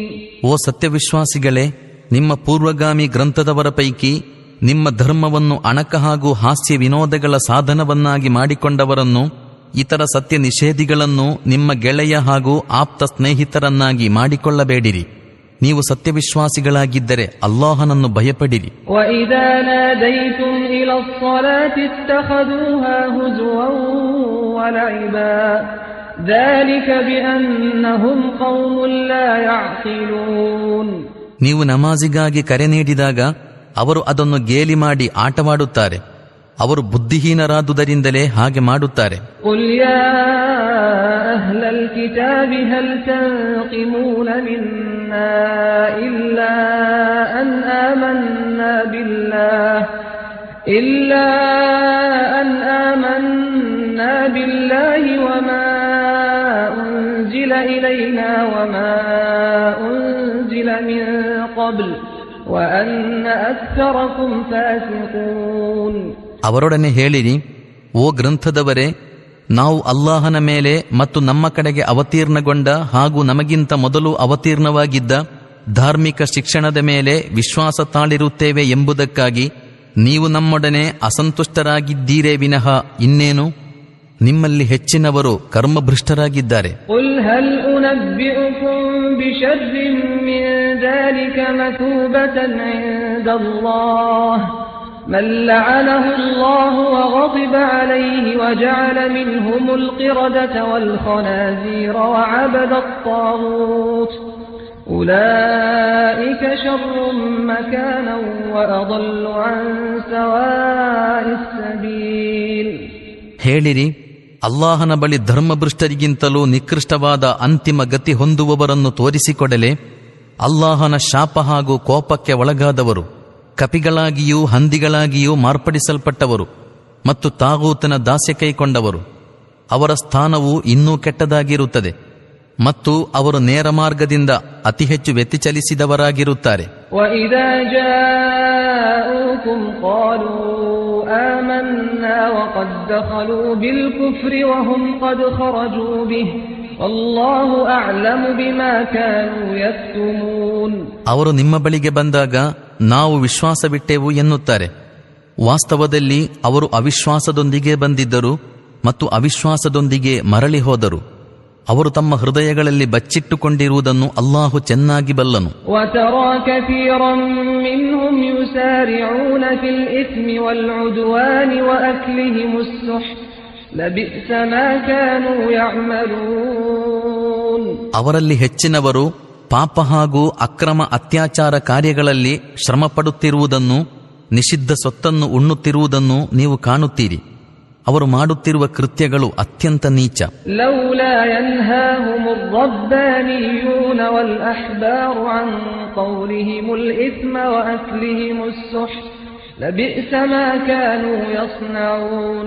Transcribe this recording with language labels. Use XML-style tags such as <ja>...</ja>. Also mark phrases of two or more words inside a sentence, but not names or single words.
<kn>ಓ ಸತ್ಯವಿಶ್ವಾಸಿಗಳೇ, ನಿಮ್ಮ ಪೂರ್ವಗಾಮಿ ಗ್ರಂಥದವರ ಪೈಕಿ ನಿಮ್ಮ ಧರ್ಮವನ್ನು ಅಣಕ ಹಾಗೂ ಹಾಸ್ಯ ವಿನೋದಗಳ ಸಾಧನವನ್ನಾಗಿ ಮಾಡಿಕೊಂಡವರನ್ನು, ಇತರ ಸತ್ಯ ನಿಷೇಧಿಗಳನ್ನು ನಿಮ್ಮ ಗೆಳೆಯ ಹಾಗೂ ಆಪ್ತ ಸ್ನೇಹಿತರನ್ನಾಗಿ ಮಾಡಿಕೊಳ್ಳಬೇಡಿರಿ. ನೀವು ಸತ್ಯವಿಶ್ವಾಸಿಗಳಾಗಿದ್ದರೆ ಅಲ್ಲಾಹನನ್ನು ಭಯಪಡಿರಿ.</kn> <ar>وإذا ناديتم إلى الصلاة اتخذوها هزوا ولعبا ذلك بأنهم قوم لا يعقلون.</ar> <kn>ನೀವು ನಮಾಜಿಗಾಗಿ ಕರೆ ನೀಡಿದಾಗ ಅವರು ಅದನ್ನು ಗೇಲಿ ಮಾಡಿ ಆಟವಾಡುತ್ತಾರೆ. ಅವರು ಬುದ್ಧಿಹೀನರಾದುದರಿಂದಲೇ ಹಾಗೆ ಮಾಡುತ್ತಾರೆ.</kn> <ar>قل يا أهل الكتاب هل تنقمون منا إلا أن آمنا بالله وما أنزل إلينا وما أنزل من قبل وأن أكثركم فاسقون.</ar> <kn>ಅವರೊಡನೆ ಹೇಳಿರಿ, ಓ ಗ್ರಂಥದವರೇ, ನಾವು ಅಲ್ಲಾಹನ ಮೇಲೆ ಮತ್ತು ನಮ್ಮ ಕಡೆಗೆ ಅವತೀರ್ಣಗೊಂಡ ಹಾಗೂ ನಮಗಿಂತ ಮೊದಲು ಅವತೀರ್ಣವಾಗಿದ್ದ ಧಾರ್ಮಿಕ ಶಿಕ್ಷಣದ ಮೇಲೆ ವಿಶ್ವಾಸ ತಾಳಿರುತ್ತೇವೆ ಎಂಬುದಕ್ಕಾಗಿ ನೀವು ನಮ್ಮೊಡನೆ ಅಸಂತುಷ್ಟರಾಗಿದ್ದೀರೇ ವಿನಃ ಇನ್ನೇನು? ನಿಮ್ಮಲ್ಲಿ ಹೆಚ್ಚಿನವರು ಕರ್ಮಭ್ರಷ್ಟರಾಗಿದ್ದಾರೆ.</kn> <ar>قل هل أنبئكم بشر من ذلك مثوبة عند الله من لعنه الله وغضب عليه وجعل منهم القردة والخنازير وعبد الطاغوت أولئك شر مكانا وأضل عن سواء السبيل.</ar> <kn>ಹೇಳಿರಿ, ಅಲ್ಲಾಹನ ಬಳಿ ಧರ್ಮಭ್ರಷ್ಟರಿಗಿಂತಲೂ ನಿಕೃಷ್ಟವಾದ ಅಂತಿಮ ಗತಿ ಹೊಂದುವವರನ್ನು ತೋರಿಸಿಕೊಡಲೆ. ಅಲ್ಲಾಹನ ಶಾಪ ಹಾಗೂ ಕೋಪಕ್ಕೆ ಒಳಗಾದವರು, ಕಪಿಗಳಾಗಿಯೂ ಹಂದಿಗಳಾಗಿಯೂ ಮಾರ್ಪಡಿಸಲ್ಪಟ್ಟವರು ಮತ್ತು ತಾಗೂತನ ದಾಸ್ಯ ಕೈಕೊಂಡವರು, ಅವರ ಸ್ಥಾನವು ಇನ್ನೂ ಕೆಟ್ಟದಾಗಿರುತ್ತದೆ ಮತ್ತು ಅವರು ನೇರ ಮಾರ್ಗದಿಂದ ಅತಿ ಹೆಚ್ಚು ವ್ಯತಿಚಲಿಸಿದವರಾಗಿರುತ್ತಾರೆ.</kn> <ar>وَإِذَا جَاءُوكُمْ قَالُوا آمَنَّا وَقَدْ دَخَلُوا بِالْكُفْرِ وَهُمْ قَدْ خَرَجُوا بِهِ وَاللَّهُ أَعْلَمُ بِمَا كَانُوا يَكْتُمُونَ.</ar> <kn>ಅವರು ನಿಮ್ಮ ಬಳಿಗೆ ಬಂದಾಗ ನಾವು ವಿಶ್ವಾಸವಿಟ್ಟೆವು ಎನ್ನುತ್ತಾರೆ. ವಾಸ್ತವದಲ್ಲಿ ಅವರು ಅವಿಶ್ವಾಸದೊಂದಿಗೆ ಬಂದಿದ್ದರು ಮತ್ತು ಅವಿಶ್ವಾಸದೊಂದಿಗೆ ಮರಳಿ ಹೋದರು. ಅವರು ತಮ್ಮ ಹೃದಯಗಳಲ್ಲಿ ಬಚ್ಚಿಟ್ಟುಕೊಂಡಿರುವುದನ್ನು ಅಲ್ಲಾಹು ಚೆನ್ನಾಗಿ ಬಲ್ಲನು.</kn> <ar>وَتَرَى كَثِيرًا مِّنْهُمْ يُسَارِعُونَ فِي الْإِثْمِ وَالْعُدْوَانِ وَأَكْلِهِمُ السُّحْتَ لَبِئْسَ مَا كَانُوا يَعْمَلُونَ.</ar> <kn>ಅವರಲ್ಲಿ ಹೆಚ್ಚಿನವರು ಪಾಪ ಹಾಗೂ ಅಕ್ರಮ ಅತ್ಯಾಚಾರ ಕಾರ್ಯಗಳಲ್ಲಿ ಶ್ರಮಪಡುತ್ತಿರುವುದನ್ನು, ನಿಷಿದ್ಧ ಸೊತ್ತನ್ನು ಉಣ್ಣುತ್ತಿರುವುದನ್ನು ನೀವು ಕಾಣುತ್ತೀರಿ. ಅವರು ಮಾಡುತ್ತಿರುವ ಕೃತ್ಯಗಳು ಅತ್ಯಂತ ನೀಚ.</kn> <ar>لولا ينهاهم الربانيون والأحبار عن قولهم الإثم وأكلهم السحت لبئس ما كانوا يصنعون.</ar>